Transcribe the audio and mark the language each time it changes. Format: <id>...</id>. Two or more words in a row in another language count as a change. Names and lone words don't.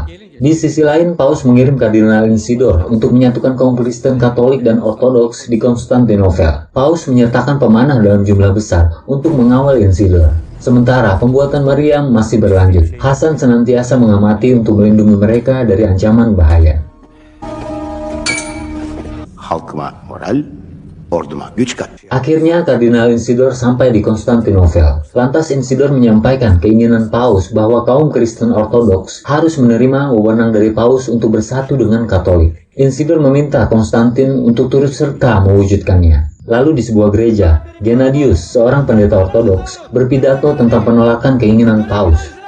<id>Di sisi lain, Paus mengirim Kardinal Insidor untuk menyatukan kaum Kristen Katolik dan Ortodoks di Konstantinopel. Paus menyertakan pemanah dalam jumlah besar untuk mengawal Insidor. Sementara pembuatan meriam masih berlanjut. Hasan senantiasa mengamati untuk melindungi mereka dari ancaman bahaya.</id> <tr>Halkıma moral, orduma güç kat.</tr> <id>Akhirnya Kardinal Insidor sampai di Konstantinopel. Lantas Insidor menyampaikan keinginan Paus bahwa kaum Kristen Ortodoks harus menerima wewenang dari Paus untuk bersatu dengan Katolik. Insidor meminta Konstantin untuk turut serta mewujudkannya. Lalu di sebuah gereja, Gennadius, seorang pendeta Ortodoks, berpidato tentang penolakan keinginan Paus.</id>